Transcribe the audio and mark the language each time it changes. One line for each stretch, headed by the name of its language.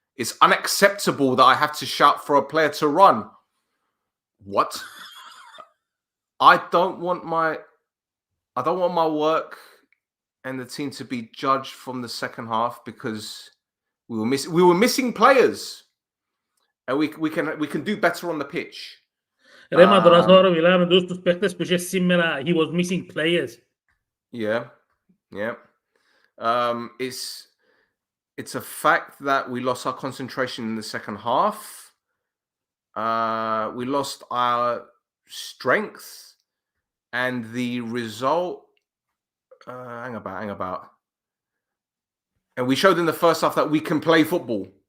English: It's unacceptable that I have to shout for a player to run. What? I don't want my work and the team to be judged from the second half because we were missing players, and we can do better on the pitch.
Greek: Ρε, μα τώρα μιλάμε με τους παίχτες που είχε σήμερα.
English: He was missing players. Yeah. It's a fact that we lost our concentration in the second half. We lost our strength, and the result. Hang about. And we showed in the first half that we can play football.